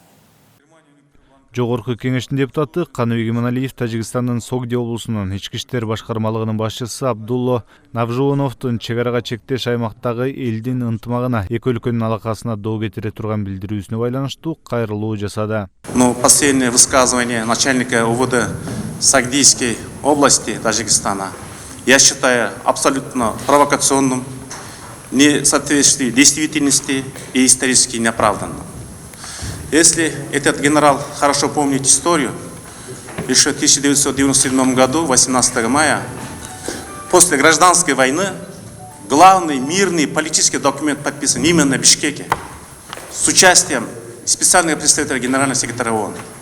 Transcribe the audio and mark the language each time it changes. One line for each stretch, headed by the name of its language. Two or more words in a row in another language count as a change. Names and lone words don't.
Kyrgyz: Жогорку кеңештин депутаты Каныбек Иманалиев Тажикстандын Согди облусунун ички иштер башкармалыгынын башчысы Абдулло Навжуоновдун чек арага чектеш аймактагы элдин ынтымагына эки өлкөнүн алакасына доо кетире турган билдирүүсүнө байланыштуу кайрылуу жасады.
Russian: Последнее высказывание начальника УВД Сагдийской области Таджикистана я считаю абсолютно провокационным, не соответствующим действительности и исторически неоправданным. Если этот генерал хорошо помнит историю, еще в 1997 году, 18 мая, после гражданской войны, главный мирный политический документ подписан именно в Бишкеке с участием специального представителя генерального секретаря ООН.